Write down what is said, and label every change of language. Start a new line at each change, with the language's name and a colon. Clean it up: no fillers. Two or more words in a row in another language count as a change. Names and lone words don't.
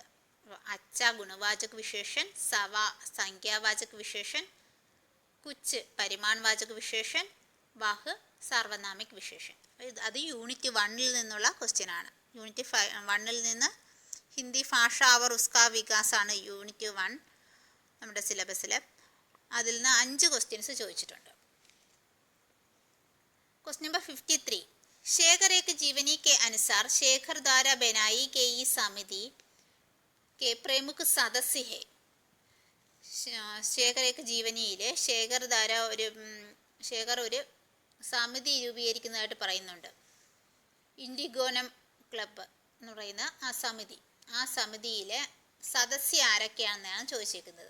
Hindi: अच्छा गुणवाचक विशेषण, सब संख्यावाचक विशेषण, कुछ परिमाण वाचक विशेषण, वह सार्वनामिक विशेषण.
Malayalam: അത് യൂണിറ്റ് 1-ൽ നിന്നുള്ള ക്വസ്റ്റ്യൻ ആണ്. യൂണിറ്റ് 1-ൽ നിന്ന്
Hindi: हिंदी भाषा और उसका
Malayalam: വികാസാണ് യൂണിറ്റ് 1 നമ്മുടെ സിലബസിൽ. അതിൽ നിന്ന് 5 ക്വസ്റ്റ്യൻസ് ചോദിച്ചിട്ടുണ്ട്.
Hindi: क्वेश्चन नंबर 53 शेखर एक जीवनी के अनुसार शेखर द्वारा बनाई गई समिति के प्रमुख सदस्य है.
Malayalam: ശേഖർ ഏക ജീവനിയിൽ ശേഖർ ഒരു സമിതി രൂപീകരിക്കുന്നതായിട്ട് പറയുന്നുണ്ട്. ഇൻഡിഗോനം ക്ലബ്ബ് എന്ന് പറയുന്ന ആ സമിതിയിലെ സദസ്യ ആരൊക്കെയാണെന്നാണ് ചോദിച്ചിരിക്കുന്നത്.